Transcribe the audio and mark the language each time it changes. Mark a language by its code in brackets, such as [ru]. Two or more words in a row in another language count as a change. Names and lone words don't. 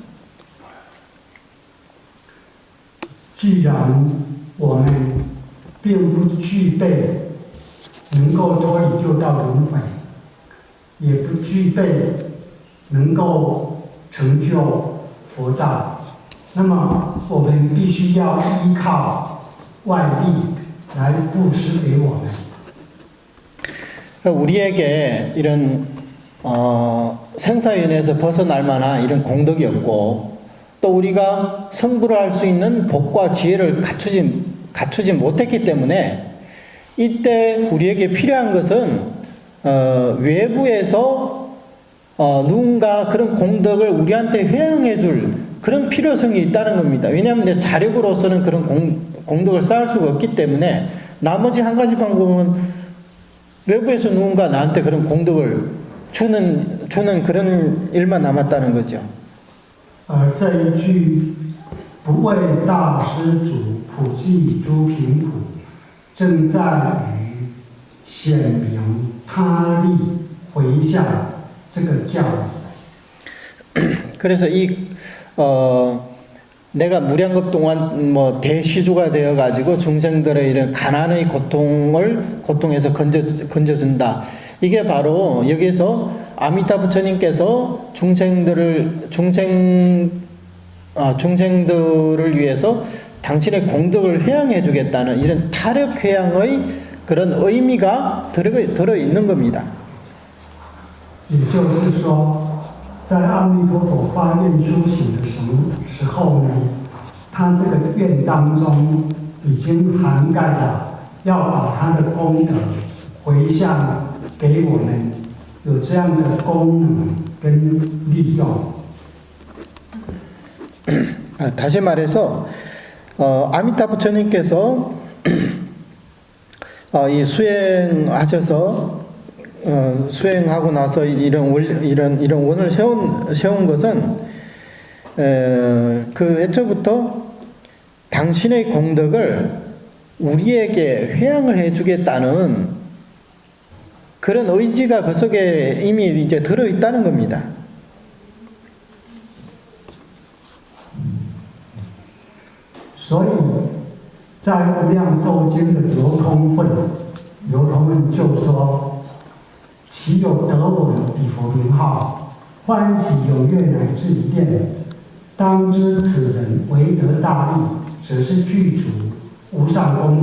[zh] 既然我们并不具备能够脱离六道轮回，也不具备能够成就佛道，那么我们必须要依靠外力来布施给我们。 [ko] 우리에게 이런 생사윤회에서 벗어날 만한 이런 공덕이 없고 또 우리가 성불을 할 수 있는 복과 지혜를 갖추지 못했기 때문에 이때 우리에게 필요한 것은 외부에서 누군가 그런 공덕을 우리한테 회양해 줄 그런 필요성이 있다는 겁니다. 왜냐하면 내 자력으로서는 그런 공덕을 쌓을 수가 없기 때문에 나머지 한 가지 방법은 외부에서 누군가 나한테 그런 공덕을 주는 그런 일만 남았다는 거죠. [zh] 这一句不为大施主普济诸贫苦，正在于显明他力回向这个教理。 [ko] 그래서 이 내가 무량겁 동안 뭐 대시주가 되어 가지고 중생들의 이런 가난의 고통에서 건져준다. 이게 바로 여기서 아미타 부처님께서 중생들을 위해서 당신의 공덕을 회양해 주겠다는 이런 타력 회양의 그런 의미가 들어 있는 겁니다. [zh] 也就是说，在阿弥陀佛发愿修行的时候呢，他这个愿当中已经涵盖了要把他的功德回向给我们，有这样的功能跟利用。 [ko] 다시 말해서 아미타 부처님께서 이 수행하고 나서 이런 원을 세운 것은 그 애초부터 당신의 공덕을 우리에게 회양을 해주겠다는 그런 의지가 그 속에 이미 이제 들어 있다는 겁니다. [zh] 所以，在《无量寿经》的流通分就说：“其有得闻彼佛名号，欢喜踊跃乃至一念，当知此人为得大利，则是具足无上功德。”